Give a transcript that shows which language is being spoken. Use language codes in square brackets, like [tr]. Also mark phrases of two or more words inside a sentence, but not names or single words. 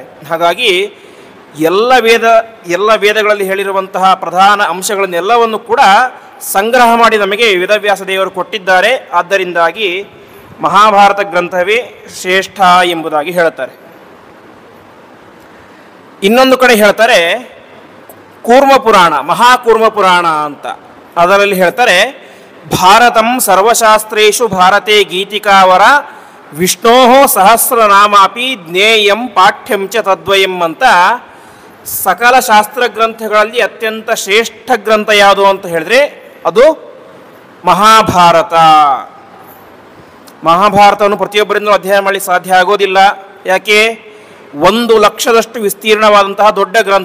[kn] ಹಾಗಾಗಿ ಎಲ್ಲ ವೇದಗಳಲ್ಲಿ ಹೇಳಿರುವಂತಹ ಪ್ರಧಾನ ಅಂಶಗಳನ್ನೆಲ್ಲವನ್ನು ಕೂಡ ಸಂಗ್ರಹ ಮಾಡಿ ನಮಗೆ ವೇದವ್ಯಾಸ ದೇವರು ಕೊಟ್ಟಿದ್ದಾರೆ. ಆದ್ದರಿಂದಾಗಿ ಮಹಾಭಾರತ ಗ್ರಂಥವೇ ಶ್ರೇಷ್ಠ ಎಂಬುದಾಗಿ ಹೇಳ್ತಾರೆ. ಇನ್ನೊಂದು ಕಡೆ ಹೇಳ್ತಾರೆ ಕೂರ್ಮ ಪುರಾಣ, ಮಹಾಕೂರ್ಮ ಪುರಾಣ ಅಂತ. ಅದರಲ್ಲಿ ಹೇಳ್ತಾರೆ [sa] ಭಾರತಂ ಸರ್ವಶಾಸ್ತ್ರೇಷು ಭಾರತೆ ಗೀತಿಕಾವರ ವಿಷ್ಣೋ ಸಹಸ್ರನಾಮಾಪಿ ಜ್ಞೇಯಂ ಪಾಠ್ಯಂ ಚ ತದ್ವಯಂ ಅಂತ. [kn] ಸಕಲ ಶಾಸ್ತ್ರ ಗ್ರಂಥಗಳಲ್ಲಿ ಅತ್ಯಂತ ಶ್ರೇಷ್ಠ ಗ್ರಂಥ ಯಾವುದು ಅಂತ ಹೇಳಿದ್ರೆ ಅದು ಮಹಾಭಾರತ. ಮಹಾಭಾರತವನ್ನು ಪ್ರತಿಯೊಬ್ಬರಿಂದಲೂ ಅಧ್ಯಯನ ಮಾಡಲಿಕ್ಕೆ ಸಾಧ್ಯ ಆಗೋದಿಲ್ಲ. ಯಾಕೆ? 1,00,000ದಷ್ಟು ವಿಸ್ತೀರ್ಣವಾದಂತಹ ದೊಡ್ಡ ಗ್ರಂಥ.